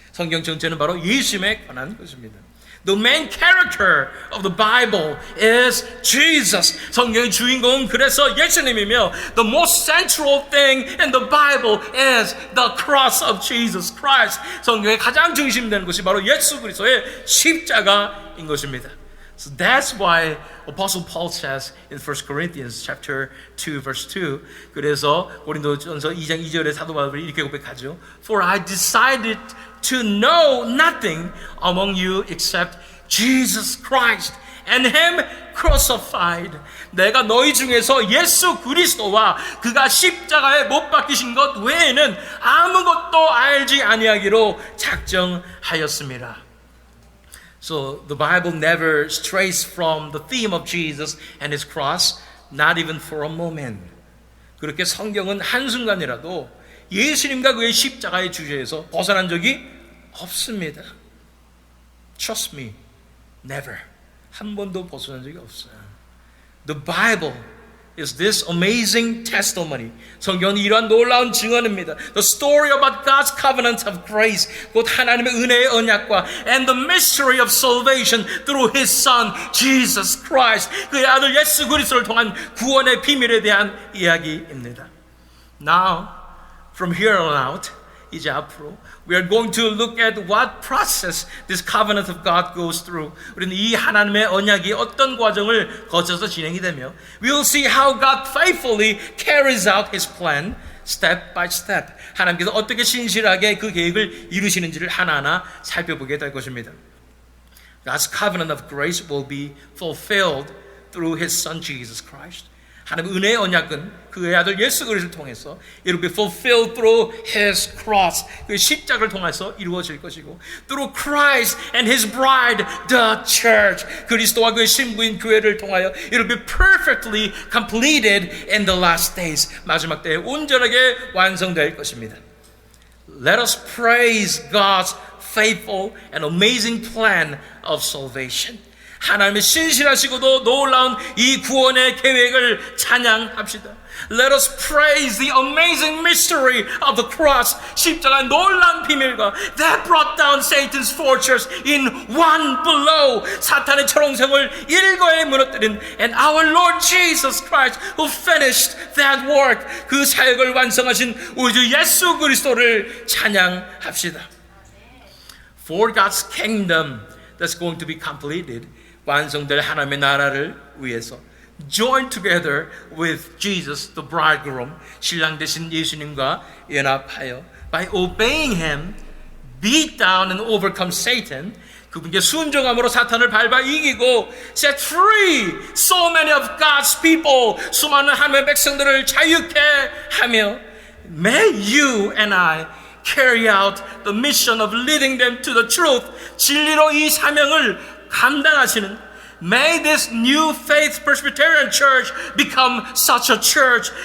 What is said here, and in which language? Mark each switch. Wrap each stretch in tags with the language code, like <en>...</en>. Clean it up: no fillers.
<ko>성경 전체는 바로 예수님에 관한 것입니다.</ko> <en>The main character of the Bible is Jesus.</en> <ko>성경의 주인공은 그래서 예수님이며</ko> <en>the most central thing in the Bible is the cross of Jesus Christ.</en> <ko>성경의 가장 중심되는 것이 바로 예수 그리스도의 십자가인 것입니다.</ko> <en>So that's why Apostle Paul says in 1 Corinthians chapter 2 verse 2,</en> <ko>그래서 고린도전서 2장 2절에 사도 바울이 이렇게 고백하죠.</ko> <en>For I decided to know nothing among you except Jesus Christ and Him crucified.</en> <ko>내가 너희 중에서 예수 그리스도와 그가 십자가에 못 박히신 것 외에는 아무것도 알지 아니하기로 작정하였습니다.</ko> <en>So the Bible never strays from the theme of Jesus and His cross, not even for a moment.</en> <ko>그렇게 성경은 한순간이라도 예수님과 그의 십자가의 주제에서 벗어난 적이 없습니다.</ko> <en>Trust me, never.</en> <ko>한 번도 벗어난 적이 없어요.</ko> <en>The Bible is this amazing testimony.</en> <ko>성경은 이러한 놀라운 증언입니다.</ko> <en>The story about God's covenant of grace,</en> <ko>곧 하나님의 은혜의 언약과</ko> <en>and the mystery of salvation through His Son, Jesus Christ.</en> <ko>그의 아들 예수 그리스도를 통한 구원의 비밀에 대한 이야기입니다.</ko> <en>Now, from here on out,</en> <ko>이제 앞으로</ko> <en>we are going to look at what process this covenant of God goes through.</en> <ko>우리는 이 하나님의 언약이 어떤 과정을 거쳐서 진행이 되며</ko> <en>we will see how God faithfully carries out His plan step by step.</en> <ko>하나님께서 어떻게 신실하게 그 계획을 이루시는지를 하나하나 살펴보게 될 것입니다.</ko> <en>God's covenant of grace will be fulfilled through His Son Jesus Christ.</en> <ko>하나님의 은혜의 언약은 그의 아들 예수 그리스도를 통해서</ko> <en>it will be fulfilled through His cross.</en> <ko>그 십자가를 통해서 이루어질 것이고</ko> <en>through Christ and His bride, the church.</en> <ko>그리스도와 그의 신부인 교회를 통하여</ko> <en>it will be perfectly completed in the last days.</en> <ko>마지막 때에 온전하게 완성될 것입니다.</ko> <en>Let us praise God's faithful and amazing plan of salvation.</en> <ko>하나님의 신실하시고도 놀라운 이 구원의 계획을 찬양합시다.</ko> <en>Let us praise the amazing mystery of the cross.</en> <ko>십자가의 놀라운 비밀과</ko> <en>that brought down Satan's fortress in one blow.</en> <ko>사탄의 철옹성을 일거에 무너뜨린</ko> <en>and our Lord Jesus Christ who finished that work.</en> <ko>그 사역을 완성하신 우리 주 예수 그리스도를 찬양합시다.</ko> <en>For God's kingdom that's going to be completed.</en> <ko>완성될 하나님의 나라를 위해서</ko> <en>join together with Jesus, the bridegroom,</en> <ko>신랑 되신 예수님과 연합하여</ko> <en>by obeying him, beat down and overcome Satan,</en> <ko>그분께 순종함으로 사탄을 밟아 이기고</ko> <en>set free so many of God's people,</en> <ko>수많은 하나님의 백성들을 자유케 하며</ko> <en>may you and I carry out the mission of leading them to the truth,</en> <ko>진리로 이 사명을 감당하시는</ko> <en>May this new faith Presbyterian church become such a church.</en>